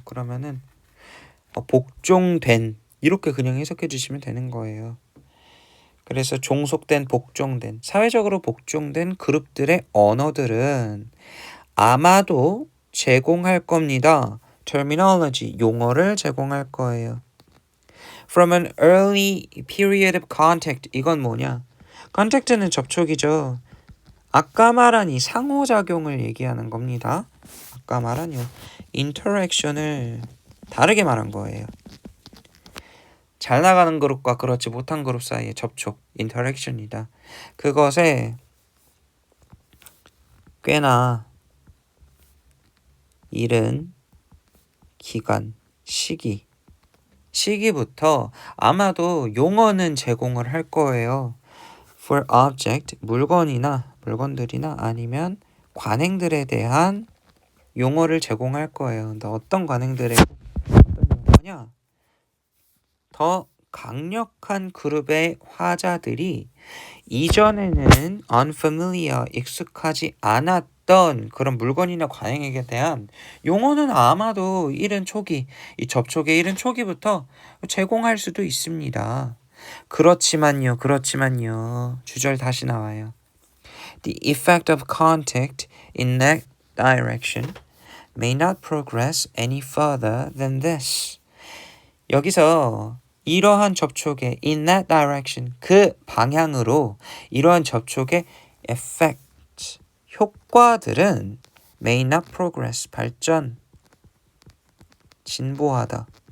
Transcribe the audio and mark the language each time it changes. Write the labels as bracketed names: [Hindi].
[Korean] 그러면은 복종된 이렇게 그냥 해석해 주시면 되는 거예요. 그래서 종속된, 복종된, 사회적으로 복종된 그룹들의 언어들은 아마도 제공할 겁니다. terminology, 용어를 제공할 거예요. [English] From an early period of contact, [Korean] 이건 뭐냐? contact는 접촉이죠. 아까 말한 이 상호작용을 얘기하는 겁니다. 아까 말한 이 interaction을 다르게 말한 거예요. 잘 나가는 그룹과 그렇지 못한 그룹 사이의 접촉, interaction이다. 그것에 꽤나 이른 기간, 시기부터 아마도 용어는 제공을 할 거예요. [English] For object, [Korean] 물건들이나 아니면 관행들에 대한 용어를 제공할 거예요. 근데 어떤 관행들에 어떤 용어냐? 더 강력한 그룹의 화자들이 이전에는 unfamiliar, 익숙하지 않았던 그런 물건이나 관행에 대한 용어는 아마도 이른 초기, 이 접촉의 이른 초기부터 제공할 수도 있습니다. 그렇지만요. 주절 다시 나와요. [English] The effect of contact in that direction may not progress any further than this. [Korean] 여기서 이러한 접촉의 [English] in that direction, [Korean] 그 방향으로 이러한 접촉의 effect, 효과들은 [English] may not progress, [Korean] 진보하다.